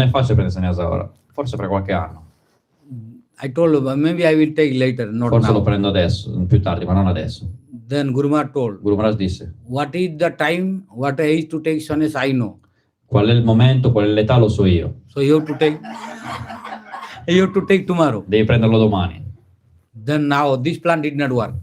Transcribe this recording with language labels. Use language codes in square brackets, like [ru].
[it] è facile prendere sannyasa ora. Forse per qualche anno. [en] I told him, maybe I will take later, not [it] Forse lo [en] now. [it] prendo adesso, più tardi, ma non adesso. [en] Then Guru Maharaj told, [it] Guru Maharaj disse, [en] what is the time, what age to take sannyas, I know. [it] qual è il momento, qual è l'età, lo so io. [en] So you have to take tomorrow. [it] Devi prenderlo domani. [en] Then now this plan did not work.